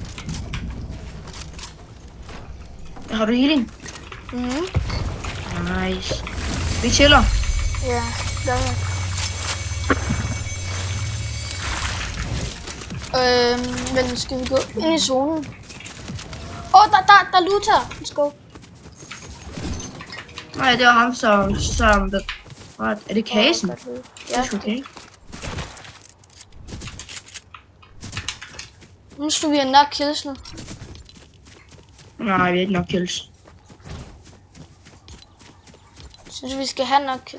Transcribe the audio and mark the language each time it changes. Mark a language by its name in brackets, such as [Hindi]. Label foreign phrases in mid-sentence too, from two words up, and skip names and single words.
[Danish] Har du healing? Nice. Vi chiller. Ja, der er jeg. Men skal vi gå ind i zonen? Der er looter. [English] Let's go. [Danish] Nej, det var ham, som hvad? Er det kassen? Ja. Det er okay. Nu skal vi have nok kills nu. Nej, vi har ikke nok kills. Synes vi skal have nok kills?